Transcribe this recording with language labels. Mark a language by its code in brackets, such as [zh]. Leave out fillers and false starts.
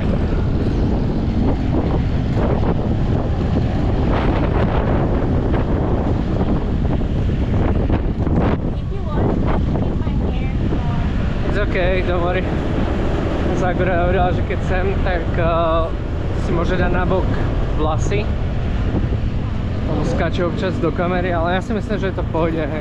[en] If you want, keep my hair or... It's okay, don't worry. [sk] Zagora hovorila, že keď sem, tak si môže dať nabok vlasy. On skáče občas do kamery, ale ja si myslím, že je to v pohode.